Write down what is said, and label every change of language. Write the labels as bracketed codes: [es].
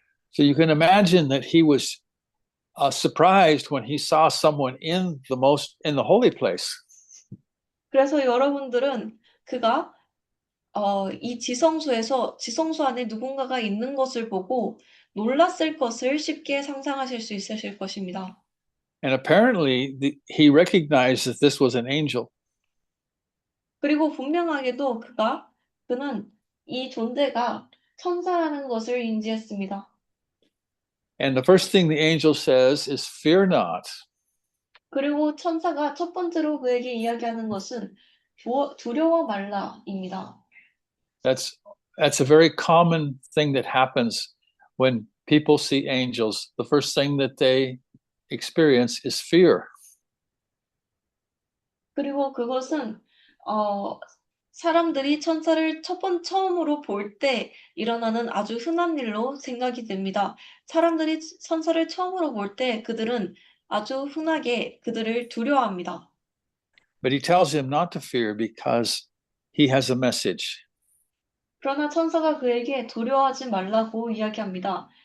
[en] So you can imagine that he was surprised when he saw someone in the holy place. [ko] 그래서 여러분들은 그가 이 지성소 안에 누군가가 있는 것을 보고 놀랐을 것을 쉽게 상상하실 수 있으실 것입니다. [en] And apparently he recognized that this was an angel. [ko] 그리고 분명하게도 그는 이 존재가 천사라는 것을 인지했습니다. [en] And the first thing the angel says is, "Fear not." [ko] 그리고 천사가 첫 번째로 그에게 이야기하는 것은 두려워 말라입니다. [en] That's a very common thing that happens when people see angels. The first thing that they experience is fear. [ko] 그리고 그것은 사람들이 천사를 처음으로 볼 때 일어나는 아주 흔한 일로 생각이 됩니다. 사람들이 천사를 처음으로 볼 때 그들은 아주 흔하게 그들을 두려워합니다. [en] But he tells him not to fear because he has a message. [ko] 그러나 천사가 그에게 두려워하지 말라고 이야기합니다.